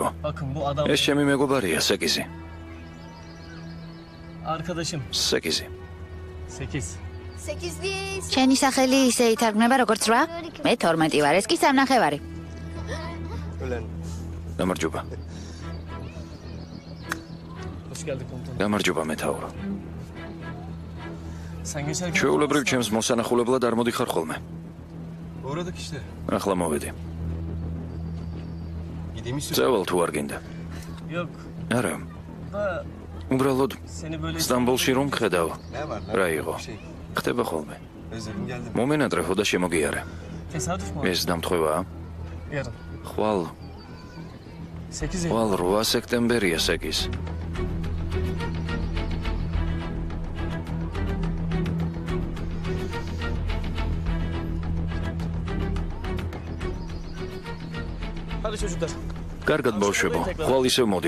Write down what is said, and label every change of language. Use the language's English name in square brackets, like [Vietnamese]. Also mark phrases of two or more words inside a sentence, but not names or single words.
[Turkish] bakın bu adam [Georgian] ეს ჩემი მეგობარია, სეკიზი. [Turkish] arkadaşım. [Georgian] სეკიზი. 8. შენი სახელი ისე ითარგმნება როგორც 8? მე 12 ვარ, ეს კი 3.5. გამარჯობა. [Turkish] Hoş geldin komutanım. [Georgian] გამარჯობა მეთაურო. [Turkish] Sen geçerken [Georgian] ჩვეულებრივ ჩემს მოსანახულებლად არ მოდიხარ ხოლმე. [Turkish] uğradık işte. [Georgian] ახლა მოვედი. [Turkish] Gideyim istiyorum. [Georgian] წევალ თუ არ გინდა? [Turkish] Yok. [Georgian] არა. [Turkish] Da [Georgian] უბრალოდ [Turkish] seni böyle [Georgian] სტამბოლში რომ ხედავ. რა იყო? ხდება ხოლმე. [Turkish] özledim geldim. [Georgian] მომენატრეფო და შემოგიარე. [Turkish] Tesadüf mü? [Georgian] ეს დამთხვევაა? [Turkish] Yarın. [Georgian] ხვალ [Turkish] 8 Eylül. [Georgian] ხვალ 8 სექტემბერია სეკის. [Turkish] Hadi çocuklar. [Georgian] კარგად ბავშვებო, ხვალ ისევ მოდით.